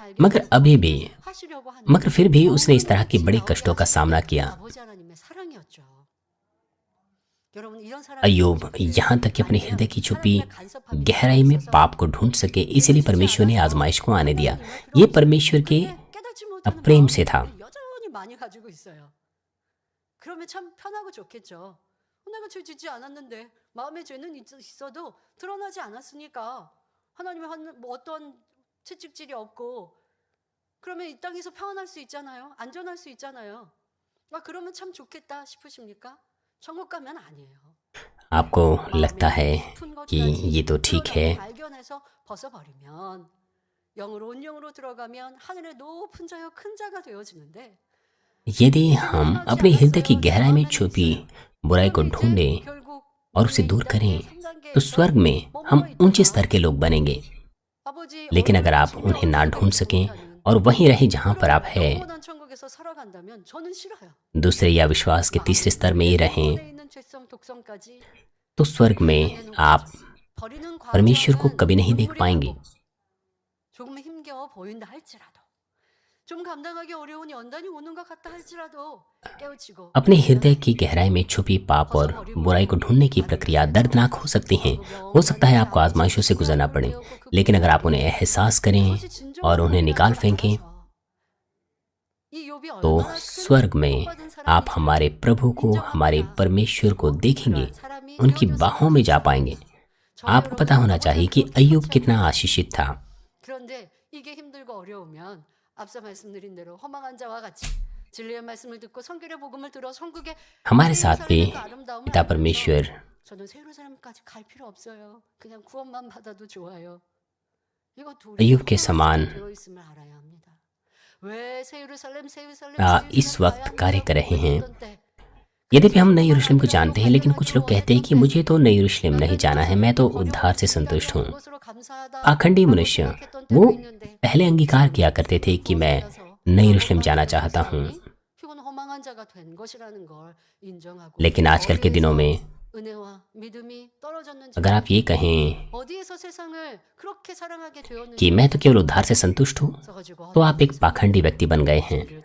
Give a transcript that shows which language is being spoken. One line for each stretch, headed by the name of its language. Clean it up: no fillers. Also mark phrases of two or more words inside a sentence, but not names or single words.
Hindi: मगर फिर भी उसने इस तरह के बड़े कष्टों का सामना किया। अय्यूब यहाँ तक कि अपने हृदय की छुपी गहराई में पाप को ढूंढ सके, इसलिए परमेश्वर ने आजमाइश को आने दिया। ये परमेश्वर के प्रेम से था।
Korean: 내가 죄 짓지 않았는데 마음에 죄는 있어도 드러나지 않았으니까 하나님의 뭐 어떤 채찍질이 없고 그러면 이 땅에서 평안할 수 있잖아요. 안전할 수 있잖아요. 그러면 참 좋겠다 싶으십니까? 천국 가면 아니에요.
Hindi: आपको लगता है कि ये तो ठीक है,
Korean: 발견해서 벗어버리면 영으로 온영으로 들어가면 하늘의 높은 자여 큰 자가 되어지는데
Hindi: यदि हम अपने हृदय की गहराई में छुपी बुराई को ढूंढें और उसे दूर करें तो स्वर्ग में हम ऊंचे स्तर के लोग बनेंगे। लेकिन अगर आप उन्हें ना ढूंढ सकें और वहीं रहे जहां पर आप हैं, दूसरे या विश्वास के तीसरे स्तर में ही रहें, तो स्वर्ग में आप परमेश्वर को कभी नहीं देख पाएंगे।
Korean: 조금 힘겨워 보인다 할지라도 좀 감당하기 어려운 연단이 오는 것 같다 할지라도 깨우치고
Hindi: अपने हृदय की गहराई में छुपी पाप और बुराई को ढूंढने की प्रक्रिया दर्दनाक हो सकती है। हो सकता है आपको आजमाइशों से गुजरना पड़े, लेकिन अगर आप उन्हें एहसास करें और उन्हें निकाल फेंकें तो स्वर्ग में आप हमारे प्रभु को, हमारे परमेश्वर को देखेंगे, उनकी बाहों में जा पाएंगे। आपको पता होना चाहिए कि अय्यूब कितना आशीषित था।
Korean: 그런데 이게 힘들고 어려우면 앞서 말씀드린 대로 허망한 자와 같이 진리의 말씀을 듣고 성결의 복음을 들어 성국에
Hindi: हमारे साथ भी पिता परमेश्वर
Korean: 저는 새 예루살렘까지 갈 필요 없어요. 그냥 구원만 받아도 좋아요. 이거
Hindi: अय्यूब के समान
Korean: 되어 있음을 알아야 합니다. 왜 새 예루살렘
Hindi: इस वक्त कार्य कर रहे हैं। यद्यपि हम नई यरूशलेम को जानते हैं, लेकिन कुछ लोग कहते हैं कि मुझे तो नई यरूशलेम नहीं जाना है, मैं तो उद्धार से संतुष्ट हूँ। पाखंडी मनुष्य वो पहले अंगीकार किया करते थे कि मैं नई यरूशलेम जाना चाहता हूँ, लेकिन आजकल के दिनों में अगर आप ये कहें कि मैं तो केवल उद्धार से संतुष्ट हूँ, तो आप एक पाखंडी व्यक्ति बन गए हैं।